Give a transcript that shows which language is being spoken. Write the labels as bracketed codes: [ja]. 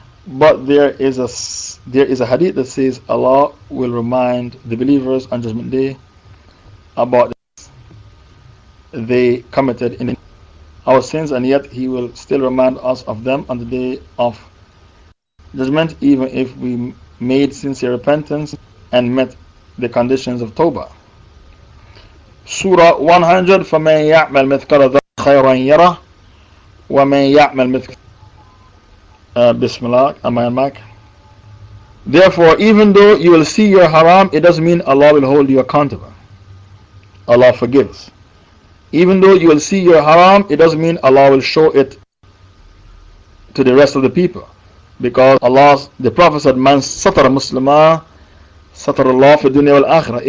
[en] But there is a hadith that says Allah will remind the believers on Judgment Day about they committed in our sins, and yet He will still remind us of them on the day of judgment, even if we made sincere repentance and met the conditions of Tawbah. [ar] Surah 100 فَمَنْ يَعْمَلْ مِثْقَالَ ذَرَّةٍ خَيْرًا يَرَهُ وَمَنْ يَعْمَلْ مِثْقَالَ [en] Bismillah, am I on mic? Therefore, even though you will see your haram, it doesn't mean Allah will hold you accountable. Allah forgives. Even though you will see your haram, it doesn't mean Allah will show it to the rest of the people. Because the Prophet said, [ar] Man satara muslima, satara Allah fi dunya wal akhirah.